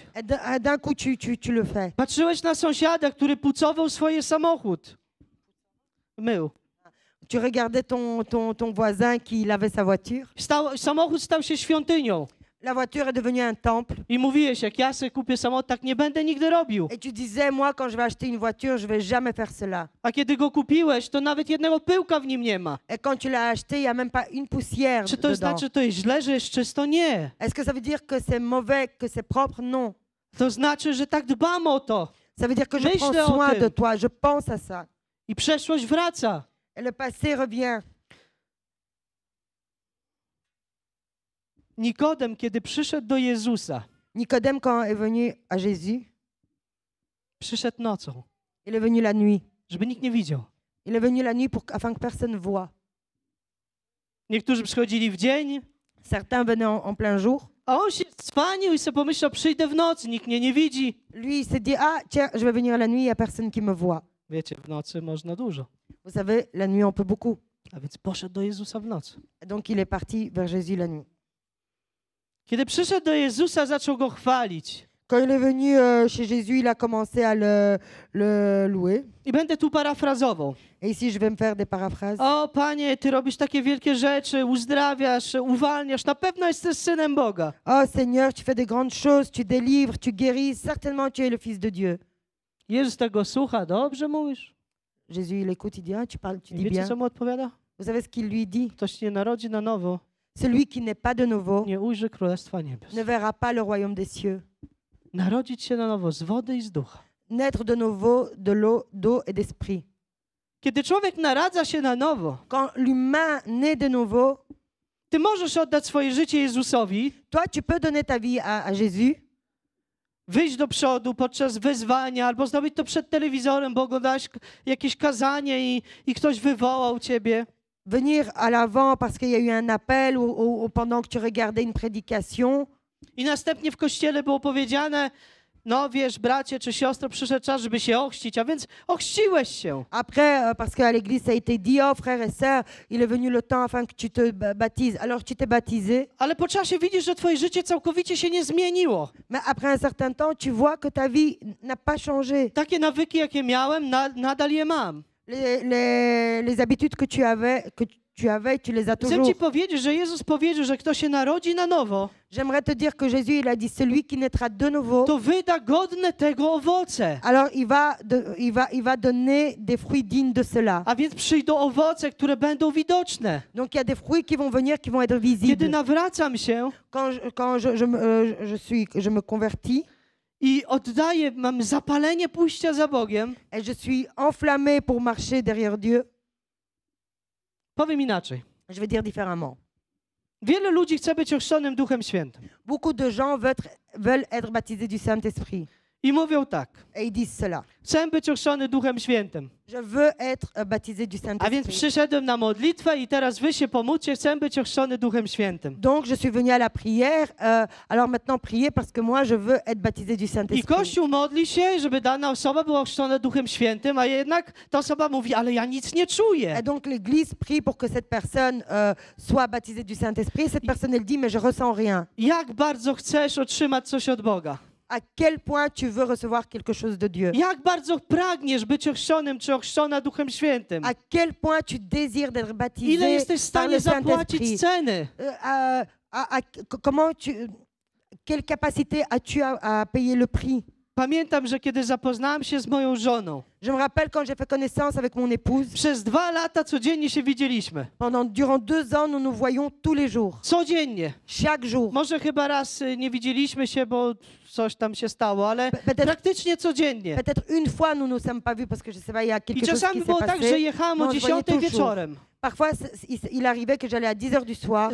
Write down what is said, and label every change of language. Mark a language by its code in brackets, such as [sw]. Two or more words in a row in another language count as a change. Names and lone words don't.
[fr] Et d'un coup, tu le fais. [pl] Patrzyłeś na sąsiada, który pucował swoje samochód. Mył. [fr] Tu regardais ton voisin qui lavait sa voiture. [pl] Samochód stał się świątynią. [fr] La voiture est devenue un temple. [pl] I mówiłeś, jak ja sobie kupię samochód, tak nie będę nigdy robił. [fr] Et tu disais, moi, quand je vais acheter une voiture, je vais jamais faire cela. [pl] A kiedy go kupiłeś, to nawet jednego pyłka w nim nie ma. [fr] Et quand tu l'as acheté, il n'y a même pas une poussière [pl] Czy to [fr] dedans. [pl] znaczy, że to jest źle, że jest czysto? Nie. [fr] Est-ce que ça veut dire que c'est mauvais, que c'est propre? Non. [pl] To znaczy, że tak dbam o to. [fr] Ça veut dire que je [pl] Myślę [fr] prends [pl] o [fr] soin [pl] tym. [fr] de toi, je pense à ça. [pl] I przeszłość wraca. [fr] Et le passé revient. [pl] Nikodem, kiedy przyszedł do Jezusa, [fr] Nicodème, quand est venu à Jésus, [pl] przyszedł nocą, [fr] il est venu la nuit. [pl] żeby nikt nie widział. [fr] Il est venu la nuit afin que personne ne voit. [pl] Niektórzy przychodzili w dzień, [fr] Certains venaient en plein jour. [pl] a on się cwanił i sobie pomyślał, przyjdę w nocy, nikt mnie nie widzi. [fr] Lui, il s'est dit, ah, tiens, je vais venir la nuit, il n'y a personne qui me voit. [pl] Wiecie, w nocy można dużo. [fr] Vous savez, la nuit, on peut beaucoup. [pl] A więc poszedł do Jezusa w nocy. [fr] Donc, il est parti vers Jésus la nuit. [pl] Kiedy przyszedł do Jezusa, zaczął go chwalić. [fr] Quand il est venu chez Jésus, il a commencé à le louer. [pl] I będę tu parafrazował. [fr] Et ici, je vais me faire des paraphrases. [pl] O Panie, Ty robisz takie wielkie rzeczy, uzdrawiasz, uwalniasz, na pewno jesteś Synem Boga. [fr] Oh Seigneur, tu fais de grandes choses, tu délivres, tu guéris. Certainement, tu es le Fils de Dieu. [pl] Jezus tego słucha, dobrze mówisz? [fr] Jésus, il écoute, il dit, ah, tu parles, tu [pl] I [fr] dis [pl] wiecie, [fr] bien. [pl] co mu odpowiada? [fr] Vous savez ce qu'il lui dit? [pl] Ktoś nie narodzi na nowo, [fr] Celui qui n'est pas de nouveau [pl] nie ujrzy Królestwa Niebios. [fr] ne verra pas le royaume des cieux. [pl] Narodzić się na nowo z wody i z ducha. [fr] Naître de nouveau de l'eau, d'eau et d'esprit. [pl] Kiedy człowiek naradza się na nowo, [fr] Quand l'humain naît de nouveau, [pl] ty możesz oddać swoje życie Jezusowi, [fr] toi, tu peux donner ta vie à Jésus, [pl] wyjść do przodu podczas wezwania, albo zrobić to przed telewizorem, bo oglądałeś jakieś kazanie i ktoś wywołał ciebie. [fr] venir à l'avant parce qu'il y a eu un appel ou pendant que tu regardais une prédication. [pl] I następnie w kościele było powiedziane, no wiesz, bracie czy siostro, przyszedł czas, żeby się ochrzcić, a więc ochrzciłeś się. [fr] Après, parce qu'à l'église, ça a été dit, oh frères et sœurs, il est venu le temps afin que tu te baptises. Alors tu t'es baptisé, [pl] Ale po czasie widzisz, że twoje życie całkowicie się nie zmieniło. [fr] mais après un certain temps, tu vois que ta vie n'a pas changé. [pl] Takie nawyki, jakie miałem, nadal je mam. [fr] Les habitudes que tu avais, tu les as [pl] Chcę [fr] toujours. [pl] ci powiedzieć, że Jezus powiedział, że kto się narodzi na nowo, [fr] J'aimerais te dire que Jésus, il a dit, celui qui naîtra de nouveau, [pl] to wyda godne tego owoce. [fr] alors il va donner des fruits dignes de cela. [pl] A więc przyjdą owoce, które będą widoczne. [fr] Donc il y a des fruits qui vont venir, qui vont être [pl] Kiedy [fr] visibles. [pl] nawracam się [fr] Quand je me convertis [pl] i oddaję, mam zapalenie pójścia za Bogiem, [fr] et je suis enflammé pour marcher derrière Dieu, [pl] powiem inaczej. [fr] je vais dire différemment. [pl] Wiele ludzi chce być ochrzczonym Duchem Świętym. [fr] Beaucoup de gens veulent être baptisés du Saint-Esprit. [pl] I mówią tak, [fr] Et ils disent cela. [pl] chcę być ochrzczony Duchem Świętym. [fr] Je veux être baptisé du [pl] A więc [fr] Saint-Esprit. [pl] przyszedłem na modlitwę i teraz wy się pomódlcie, chcę być ochrzczony Duchem Świętym. [fr] Donc je suis venu à la prière. Alors maintenant, priez parce que moi, je veux être baptisé du [pl] I [fr] Saint-Esprit. [pl] Kościół modli się, żeby dana osoba była ochrzczona Duchem Świętym, a jednak ta osoba mówi, ale ja nic nie czuję. [fr] Et donc l'Église prie pour que cette personne soit baptisée du Saint-Esprit. Et cette personne, elle dit, mais je ressens rien. [pl] Jak bardzo chcesz otrzymać coś od Boga? [fr] À quel point tu veux recevoir quelque chose de Dieu? [pl] Jak bardzo pragniesz być ochrzczonym czy ochrzczona Duchem Świętym? [fr] À quel point tu désires d'être [pl] Ile [fr] baptisé [pl] jesteś w [fr] par le [pl] stanie zapłacić [fr] Saint-Esprit? [pl] ceny? [fr] Quelle capacité as-tu à payer le prix? [pl] Pamiętam, że kiedy zapoznałem się z moją żoną, [fr] Je me rappelle quand j'ai fait connaissance avec mon épouse. [pl] przez 2 lata codziennie się widzieliśmy. [fr] Durant 2 ans, nous nous voyons tous les jours, [pl] Codziennie. [fr] chaque jour. [pl] Może chyba raz nie widzieliśmy się, bo coś tam się stało, ale praktycznie codziennie. [fr] Peut-être une fois, nous nous sommes pas vus parce que je sais pas, il y a [pl] I [fr] quelque chose qui [pl] czasami [fr] s'est [pl] było tak, że [fr] passé. [pl] jechałem [fr] No, [pl] o [fr] on se voyait [pl] 10 [fr] toujours. [pl] wieczorem. [fr] Parfois, il arrivait que j'allais à 10 heures du soir.